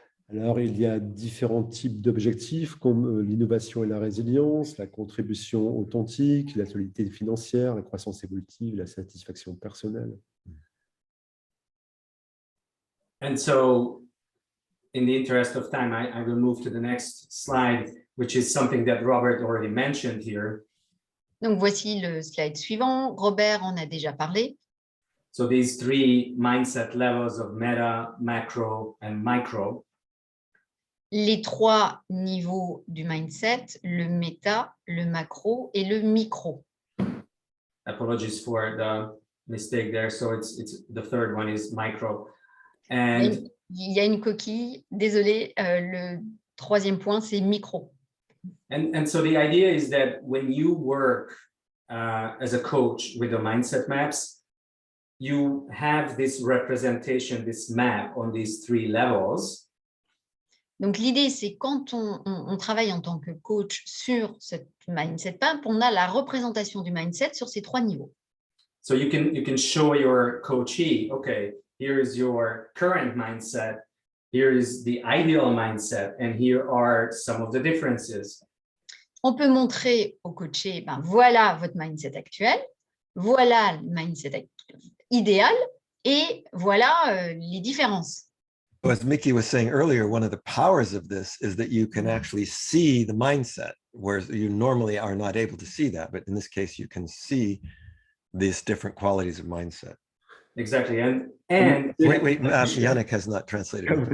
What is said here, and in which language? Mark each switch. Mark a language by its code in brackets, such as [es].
[fr] Alors, il y a différents types d'objectifs comme l'innovation et la résilience, la contribution authentique, la solidité financière, la croissance évolutive, la satisfaction personnelle. [en] And so, in the interest of time, I will move to the next slide, which is something that Robert already mentioned here. [fr] Donc, voici le slide suivant. Robert en a déjà parlé. [en] So these three mindset levels of meta, macro, and micro. [fr] Les trois niveaux du mindset, le méta, le macro et le micro. [en] Apologies for the mistake there. So it's the third one is micro. And [fr] il y a une coquille. Désolé, le troisième point, c'est micro. [en] And so the idea is that when you work as a coach with the mindset maps, you have this representation, this map on these three levels. [fr] Donc, l'idée, c'est quand on travaille en tant que coach sur cette mindset map, on a la représentation du mindset sur ces trois niveaux. [en] So you can show your coachee, okay, here is your current mindset, here is the ideal mindset, and here are some of the differences. [fr] On peut montrer au coaché, voilà votre mindset actuel, voilà le mindset idéal, et voilà les différences. [en] As Mickey was saying earlier, one of the powers of this is that you can actually see the mindset, whereas you normally are not able to see that. But in this case, you can see these different qualities of mindset. Exactly. And wait, Yannick has not translated.